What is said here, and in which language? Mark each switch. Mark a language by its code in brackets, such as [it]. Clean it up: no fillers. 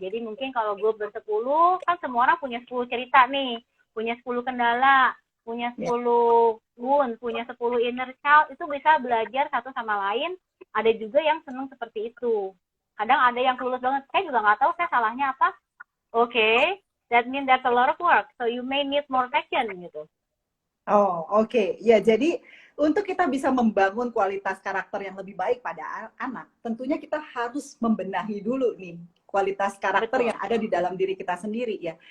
[id] Jadi mungkin kalau gue bersepuluh, kan semua orang punya 10 cerita nih, punya 10 kendala, punya 10 wound, punya 10 inner child, itu bisa belajar satu sama lain. Ada juga yang seneng seperti itu. Kadang ada yang tulus banget, saya juga nggak tahu saya salahnya apa. [en] Okay, that means that's a lot of work. So you may need more session gitu. [id] Oh, oke. Ya, jadi untuk kita bisa membangun kualitas karakter yang lebih baik pada anak, tentunya kita harus membenahi dulu nih kualitas karakter yang ada di dalam diri kita sendiri ya.